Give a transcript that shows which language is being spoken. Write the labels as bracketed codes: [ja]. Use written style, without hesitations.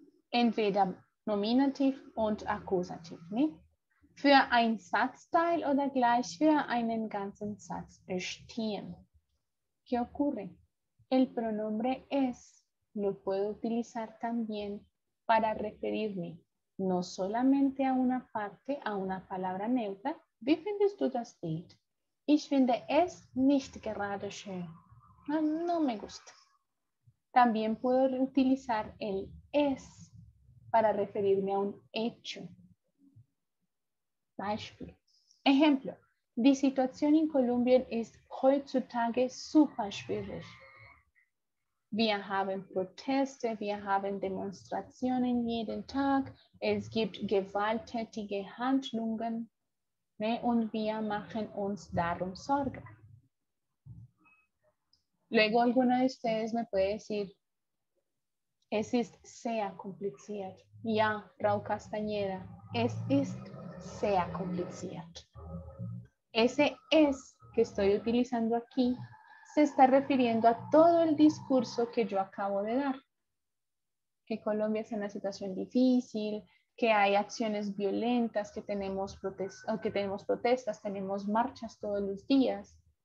[de] Entweder Nominativ und Akkusativ. Für ein Satzteil oder gleich für einen ganzen Satz stehen. [es] ¿Qué ocurre? El pronombre es lo puedo utilizar también para referirme no solamente a una parte, a una palabra neutra. [de] Wie findest du das Bild? Ich finde es nicht gerade schön. [es] No me gusta. También puedo utilizar el es para referirme a un hecho. [de] Beispiel. Ejemplo. Die Situation in Kolumbien ist heutzutage super schwierig. Wir haben Proteste, wir haben Demonstrationen jeden Tag, es gibt gewalttätige Handlungen, und wir machen uns darum Sorgen. [es] Luego alguno de ustedes me puede decir, [de] es ist sehr kompliziert. Ja, Frau Castañeda, es ist sehr kompliziert. [es] Ese es que estoy utilizando aquí se está refiriendo a todo el discurso que yo acabo de dar. Que Colombia es una situación difícil, que hay acciones violentas, que tenemos protestas, tenemos marchas todos los días.